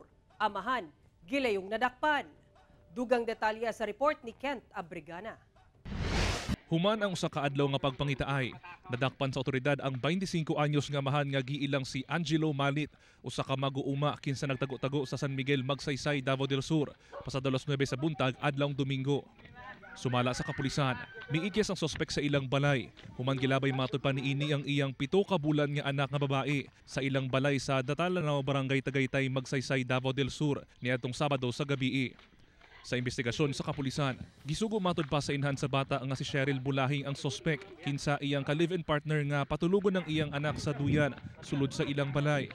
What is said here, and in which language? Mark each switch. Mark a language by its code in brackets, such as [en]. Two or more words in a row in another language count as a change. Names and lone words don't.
[ceb] Amahan gilayong nadakpan. Dugang detalya sa report ni Kent Abrigana. Human ang usa ka adlaw nga pagpangitaay. Nadakpan sa otoridad ang 25 anyos nga amahan nga giilang si Angelo Malit, usa ka mag-uuma kinsa nagtago-tago sa San Miguel, Magsaysay, Davao del Sur, pasado alas 9 sa buntag adlawng Domingo. Sumala sa kapulisan, miikyas ang sospek sa ilang balay. Human gilabay matod pa niini ang iyang 7 ka bulan nga anak nga babae sa ilang balay sa Datalanaw, Barangay Tagaytay, Magsaysay, Davao del Sur niadtong Sabado sa gabii. Sa investigasyon sa kapulisan, gisugo matod pa sa inhan sa bata nga si Cheryl Bulahing ang sospek kinsa iyang ka- [en] live-in partner [ceb] nga patulugon ng iyang anak sa duyan sulod sa ilang balay.